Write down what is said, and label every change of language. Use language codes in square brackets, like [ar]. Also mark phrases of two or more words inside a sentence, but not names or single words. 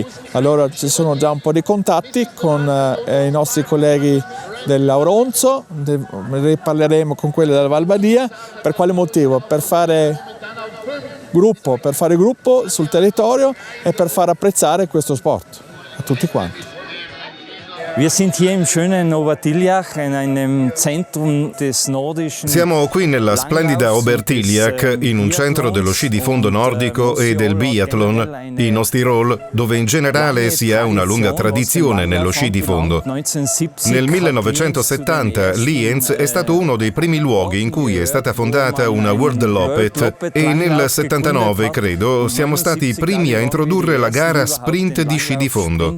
[it] Allora ci sono già un po' di contatti con i nostri colleghi dell'Auronzo, ne parleremo con quelli della Val Badia. Per quale motivo? Per fare gruppo, per fare gruppo sul territorio e per far apprezzare questo sport a tutti quanti. [de] Wir sind hier im schönen Obertiljach, in einem Zentrum des nordischen. [it] Siamo qui nella splendida Obertiljach, in un centro dello sci di fondo nordico e del biathlon in Ostirol, dove in generale si ha una lunga tradizione nello sci di fondo. Nel 1970 Lienz è stato uno dei primi luoghi in cui è stata fondata una World Loppet e nel 79, credo, siamo stati i primi a introdurre la gara sprint di sci di fondo.